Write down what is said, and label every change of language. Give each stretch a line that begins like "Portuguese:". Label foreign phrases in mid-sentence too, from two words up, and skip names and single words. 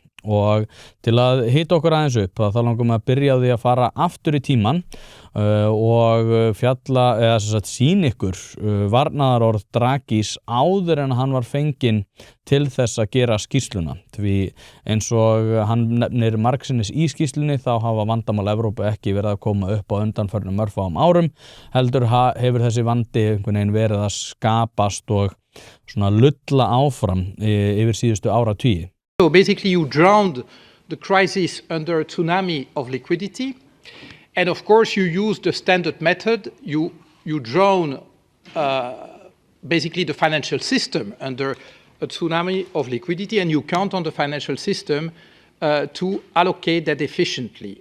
Icelandic: og til að hita okkur aðeins upp þá langum við að byrja á því að fara aftur í tímann og fjalla eða sem sagt sýna ykkur varnaðarorð Draghis áður en hann var fenginn til þess að gera skýrsluna því eins og hann nefnir margsinnis í skýrslunni þá hafa vandamál Evrópu ekki verið að koma upp á undanförnum örfáum árum heldur hefur þessi vandi einhvern veginn verið að skapast og svona lulla áfram yfir síðustu áratugi.
English: So basically you drowned the crisis under a tsunami of liquidity. And of course you use the standard method, you drown basically the financial system under a tsunami of liquidity and you count on the financial system to allocate that efficiently.